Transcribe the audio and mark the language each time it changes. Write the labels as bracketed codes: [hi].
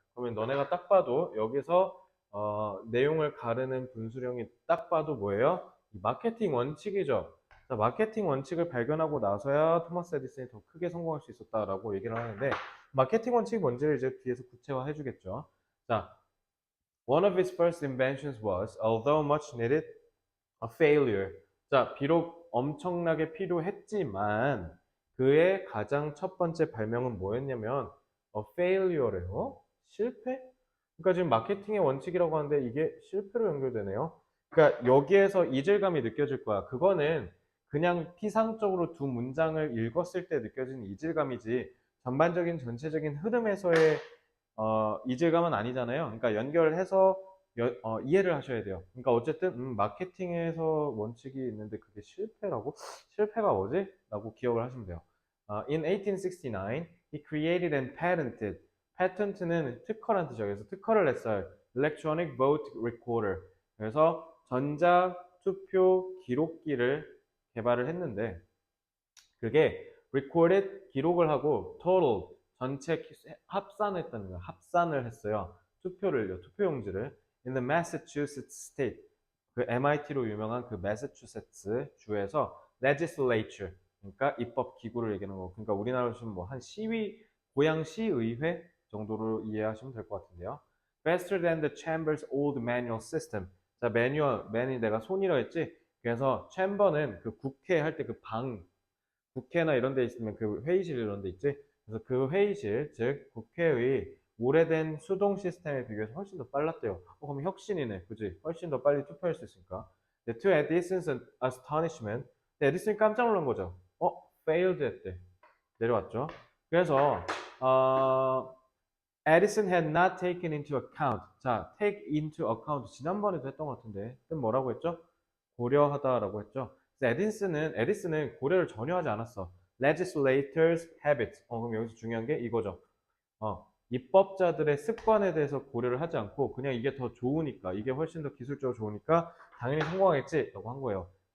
[ko] 그러면 너네가 딱 봐도 여기서 내용을 가르는 분수령이 딱 봐도 뭐예요? 마케팅 원칙이죠. 자, 마케팅 원칙을 발견하고 나서야 토마스 에디슨이 더 크게 성공할 수 있었다라고 얘기를 하는데 마케팅 원칙이 뭔지를 이제 뒤에서 구체화해 주겠죠. [en] 자, One of his first inventions was, although much needed, a failure. [ko] 자, 비록 엄청나게 필요했지만 그의 가장 첫 번째 발명은 뭐였냐면 [en] a failure [ko] 래요. 실패? 그러니까 지금 마케팅의 원칙이라고 하는데 이게 실패로 연결되네요. 그러니까 여기에서 이질감이 느껴질 거야. 그거는 그냥 피상적으로 두 문장을 읽었을 때 느껴지는 이질감이지 전반적인 전체적인 흐름에서의 이질감은 아니잖아요. 그러니까 연결해서 이해를 하셔야 돼요. 그러니까 어쨌든 마케팅에서 원칙이 있는데 그게 실패라고? 실패가 뭐지? 라고 기억을 하시면 돼요. [en] In 1869, he created and patented. [ko] patent는 특허란 뜻이죠. 그래서 특허를 냈어요. [en] Electronic vote recorder. [ko] 그래서 전자 투표 기록기를 개발을 했는데 그게 recorded 기록을 하고 total 전체 합산했다는 거예요. 합산을 했어요. 투표를요. 투표용지를 [en] in the Massachusetts state [ko] 그 MIT로 유명한 그 매사추세츠 주에서 legislature 그러니까 입법 기구를 얘기하는 거. 그러니까 우리나라로 치면 뭐 한 시위 고양 시의회 정도로 이해하시면 될 것 같은데요. [en] Faster than the chamber's old manual system. [ko] 자, 맨이 내가 손이라 했지. 그래서 챔버는 그 국회 할 때 그 방 국회나 이런 데 있으면 그 회의실 이런 데 있지. 그래서 그 회의실, 즉 국회의 오래된 수동 시스템에 비교해서 훨씬 더 빨랐대요. 그럼 혁신이네, 그지? 훨씬 더 빨리 투표할 수 있으니까. [en] To Edison's astonishment, [ko] 에디슨이 깜짝 놀란 거죠. failed 했대. 내려왔죠. [en] 그래서 Edison had not taken into account. [ko] 자, take into account 지난번에도 했던 것 같은데, 뜻 뭐라고 했죠? 고려하다라고 했죠. 에디슨은 고려를 전혀 하지 않았어. [en] legislators habit. [ko] 그럼 여기서 중요한 게 이거죠. 입법자들의 습관에 대해서 고려를 하지 않고 그냥 이게 더 좋으니까 이게 훨씬 더 기술적으로 좋으니까 당연히 성공하겠지라고 한 거예요.